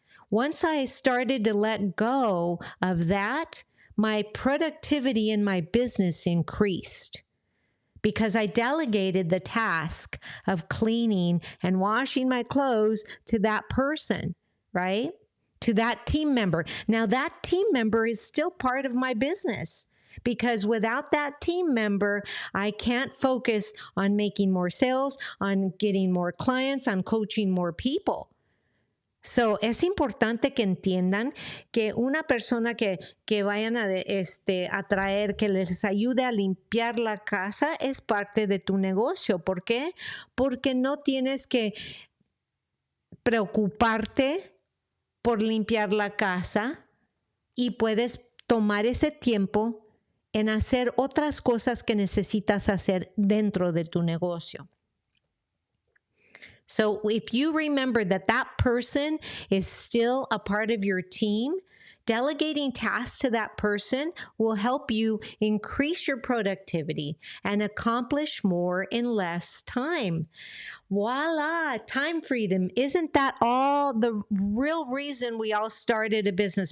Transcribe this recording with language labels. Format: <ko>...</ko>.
<en>Once I started to let go of that, my productivity in my business increased because I delegated the task of cleaning and washing my clothes to that person, right? To that team member. Now, that team member is still part of my business. Because without that team member, I can't focus on making more sales, on getting more clients, on coaching more people.</en> <es>So, es importante que entiendan que una persona que vayan a traer, que les ayude a limpiar la casa, es parte de tu negocio. ¿Por qué? Porque no tienes que preocuparte por limpiar la casa y puedes tomar ese tiempo en hacer otras cosas que necesitas hacer dentro de tu negocio.</es> <en>So if you remember that person is still a part of your team, delegating tasks to that person will help you increase your productivity and accomplish more in less time. Voila, time freedom. Isn't that all the real reason we all started a business?</en>